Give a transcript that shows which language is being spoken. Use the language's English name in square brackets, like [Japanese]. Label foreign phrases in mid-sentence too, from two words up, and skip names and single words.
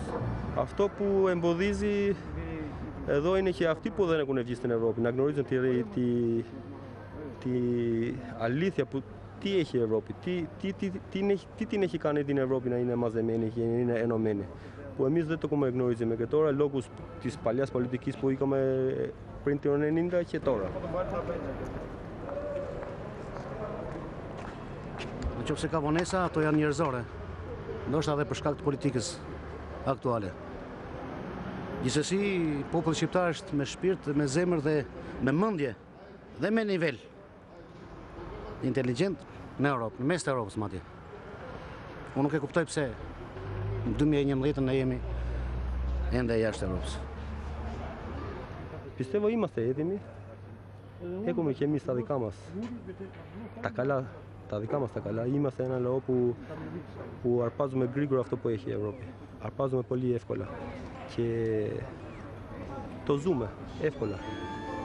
[Greek] Αυτό που εμποδίζει εδώ είναι και αυτοί που δεν έχουν βγει στην Ευρώπη, να γνωρίζουν τη αλήθεια που τι έχει η Ευρώπη, τι την έχει κάνει την Ευρώπη να είναι μαζεμένη και να είναι ενωμένη. Που εμείς δεν το γνωρίζουμε και τώρα λόγω της παλιάς πολιτικής που είχαμε πριν το 1990 και τώρα. [Albanian] Nëse ka vonesa, ato janë njerëzore, ndoshta edhe për shkak të politikës aktuale. Gjithsesi, populli shqiptar është me shpirt, me zemër dhe me mendje dhe me nivel inteligjent në Europë, në mes të Europës madje. Unë nuk e kuptoj pse në 2011 ne jemi ende jashtë Europës. [Greek] Πιστεύω είμαστε έτοιμοι. Έχουμε και εμείς τα δικά μας τα καλά. Τα δικά μας τα καλά. Είμαστε ένα λαό που αρπάζουμε γρήγορα αυτό που έχει η Ευρώπη. Αρπάζουμε πολύ εύκολα και το ζούμε εύκολα.